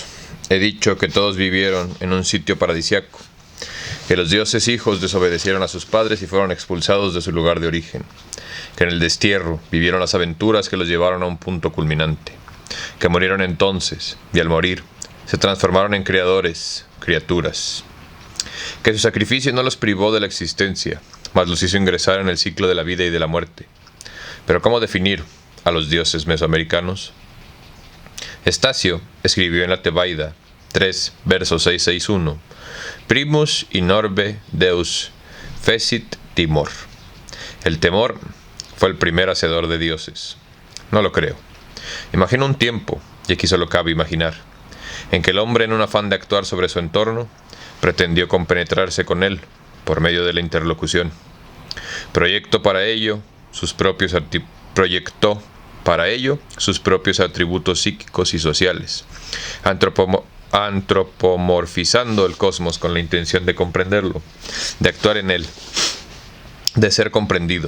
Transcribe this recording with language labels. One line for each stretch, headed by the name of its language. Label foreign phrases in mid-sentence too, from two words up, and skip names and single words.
Spanish: He dicho que todos vivieron en un sitio paradisiaco, que los dioses hijos desobedecieron a sus padres y fueron expulsados de su lugar de origen, que en el destierro vivieron las aventuras que los llevaron a un punto culminante, que murieron entonces, y al morir, se transformaron en criaturas, que su sacrificio no los privó de la existencia, mas los hizo ingresar en el ciclo de la vida y de la muerte. Pero ¿cómo definir a los dioses mesoamericanos? Estacio escribió en la Tebaida 3, verso 661,
Latin: Primus in orbe Deus fecit timor.
Spanish: El temor fue el primer hacedor de dioses. No lo creo. Imagino un tiempo, y aquí solo cabe imaginar, en que el hombre, en un afán de actuar sobre su entorno, pretendió compenetrarse con él por medio de la interlocución. Proyectó para ello sus propios atributos psíquicos y sociales, antropomorfizando el cosmos con la intención de comprenderlo, de actuar en él, de ser comprendido.